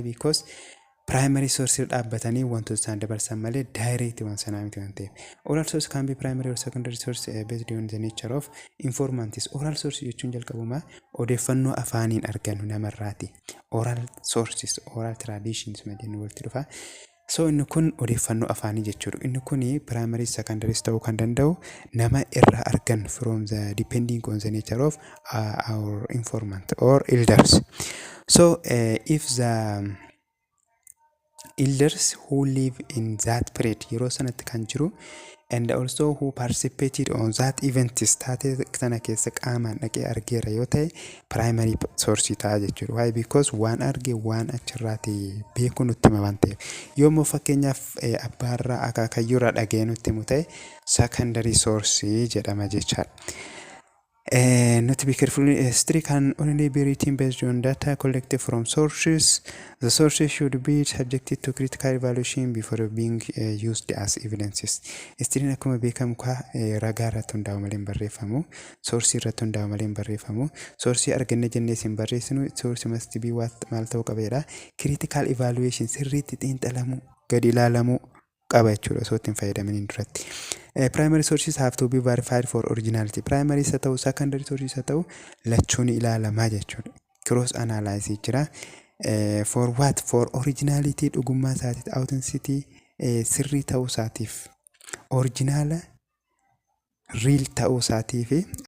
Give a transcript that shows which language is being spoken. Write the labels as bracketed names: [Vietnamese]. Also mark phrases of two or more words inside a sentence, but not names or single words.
[English] Because primary source [Oromo] dhaabbatanii wantoota isaan dabarsan malee direct waan sanaa miti waan ta'eef. [English] Oral source can be primary or secondary source based on the nature of informants. Oral source [Oromo] jechuun jalqabuma odeeffannoo afaaniin argannu namarraati. [English] Oral sources, oral traditions [Oromo] majennu walitti dhufa. So inni kun odeeffannoo afaanii jechuudha. Inni kun [English] primary secondary [Oromo] ta'uu kan danda'u nama irraa argannu [English] from the depending on the nature of our informant or elders. So if the elders who live in that period [Oromo] yeroo sanatti kan jiru [English] and also who participated on that event [Oromo] taatee kana keessa qaamaan dhaqee argeera yoo ta'e [English] primary source [Oromo] ta'a jechuudha. [English] Why? [Oromo] Because waan arge waan achirraati beeku nutti hima waan ta'eef. Yoommoo fakkeenyaaf abbaarraa akaakayyuurraa dhagee nutti himu ta'e [English] secondary source [Oromo] jedhama jechaadha. [English] Not to be careful, history can only be written based on data collected from sources. The sources should be subjected to critical evaluation before being used as evidences. [Oromo] History akkuma beekamu ragaa irratti hundaa'u malee hin barreeffamu. Source irratti hundaa'u malee hin barreeffamu. Source arganne jennee hin barreessinu. [English] Source must be [Oromo] maal ta'uu qabeedha. [English] Critical evaluation [Oromo] sirriitti xiinxalamuu gadi ilaalamuu qaba jechuudha osoo ittiin fayyadamaniin duratti. [English] Primary sources have to be verified for originality. [Oromo] Primary haa ta'u [English] secondary sources [Oromo] haa ta'u lachuun ilaalamaa jechuudha. [English] Cross analysis jira. For what? For originality [Oromo] dhugummaa isaatiif, authenticity sirrii ta'uu isaatiif, originala real ta'uu isaatiif